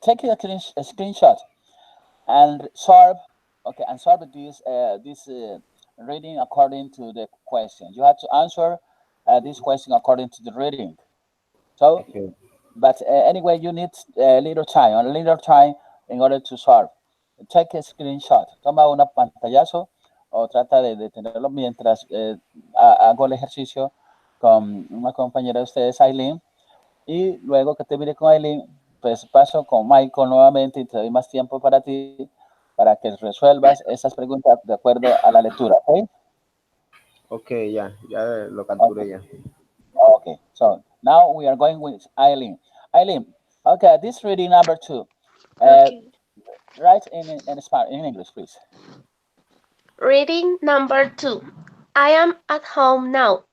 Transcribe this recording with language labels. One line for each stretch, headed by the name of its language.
English: Take a screenshot and solve okay and solve this reading according to the question. You have to answer this question according to the reading. So Okay. but anyway, you need a little time in order to solve. Take a screenshot,
Spanish: toma una pantallazo o trata de tenerlo mientras hago el ejercicio con una compañera de ustedes, Aileen, y luego que termine con Aileen, pues paso con Michael nuevamente y te doy más tiempo para ti, para que resuelvas esas preguntas de acuerdo a la lectura, ¿ok? Okay. Ya lo capturé
English: Okay,
Spanish: ya.
English: okay. So now we are going with Eileen. Eileen, okay, this reading number 2. Uh, Okay. Write in English, please. Reading number 2. I am at home now.